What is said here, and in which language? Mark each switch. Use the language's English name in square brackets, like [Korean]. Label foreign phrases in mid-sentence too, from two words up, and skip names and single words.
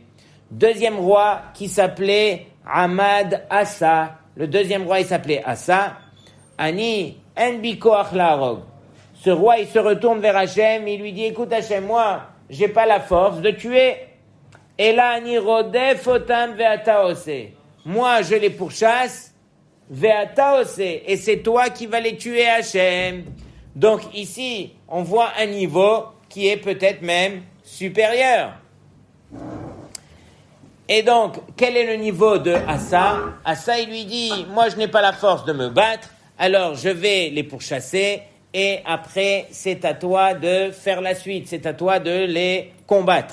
[French] Deuxième roi qui s'appelait Ahmad Asa. Le deuxième roi, il s'appelait Asa. [Hebrew] אני אין בכוח להרוג. [French] Ce roi, il se retourne vers Hachem, il lui dit, écoute Hachem, moi, j'ai pas la force de tuer. Et là, [Hebrew] אני רודף אותם ואתה עושה. [French] Moi, je les pourchasse, [Hebrew] ואתה עושה. [French] Et c'est toi qui vas les tuer, Hachem. Donc ici, on voit un niveau qui est peut-être même supérieur. Et donc, quel est le niveau de Asa? Asa, il lui dit, moi, je n'ai pas la force de me battre, alors je vais les pourchasser, et après, c'est à toi de faire la suite, c'est à toi de les combattre.